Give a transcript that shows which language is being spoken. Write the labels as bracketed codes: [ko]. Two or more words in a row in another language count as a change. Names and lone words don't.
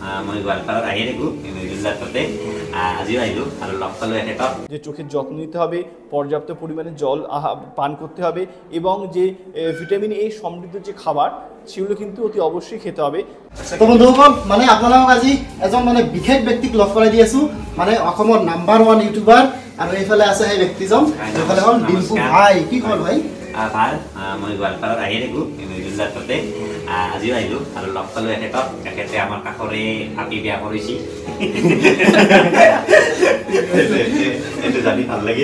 [as] মই গোৱালপাৰাত আহি থাকোঁ মৃদুলদাৰ তাতে আজিও আহিলোঁ আৰু লগ পালোঁ এখেতক। [bn] যে চোখের যত্ন নিতে হবে, পর্যাপ্ত পরিমাণে জল পান করতে হবে এবং যে ভিটামিন এ সমৃদ্ধ যে খাবার সেগুলো কিন্তু অতি অবশ্যই খেতে হবে। [as] তো বন্ধুসকল মানে আপোনালোকক আজি এজন মানে বিশেষ ব্যক্তিক লগ কৰাই দি আছোঁ, মানে অসমৰ নাম্বাৰ 1 ইউটিউবাৰ আৰু এইফালে আছে সেই ব্যক্তিজন, এইফালে হ'ল ডিম্পু ভাই। কি খবৰ ভাই? ভাল। মই গোৱালপাৰাত আহি থাকোঁ মৃদুলদাৰ তাতে আজিও আহিলোঁ আৰু লগ পালোঁ এখেতক। এখেতে আমাৰ কাষৰে আপি বিয়া কৰিছে, এইটো জানি ভাল লাগিল।